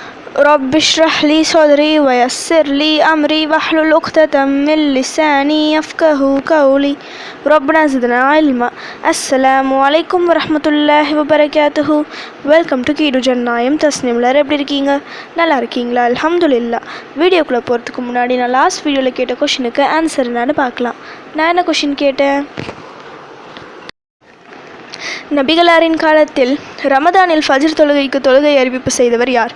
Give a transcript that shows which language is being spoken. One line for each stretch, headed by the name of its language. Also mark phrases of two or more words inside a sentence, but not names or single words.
Arabic: رب اشرح لي صدري ويسر لي أمري واحلل عقدة من لساني يفقهوا قولي ربنا زدنا علما. السلام عليكم ورحمة الله وبركاته.
English: welcome to
Tamil: கீடு ஜன்னாயம் தஸ்னீம். எல்லாரும் எப்படி இருக்கீங்க? நல்லா இருக்கீங்களா? அல்ஹம்துலில்லாஹ். வீடியோக்குள்ளே போகிறதுக்கு முன்னாடி நான்
English: last video
Tamil: கேட்ட கொஷினுக்கு ஆன்சர் என்னன்னு பார்க்கலாம். நான் என்ன கொஷின் கேட்டேன்? நபிகளாரின் காலத்தில் ரமதானில் ஃபஜ்ர் தொழுகைக்கு தொழுகை அறிவிப்பு செய்தவர் யார்?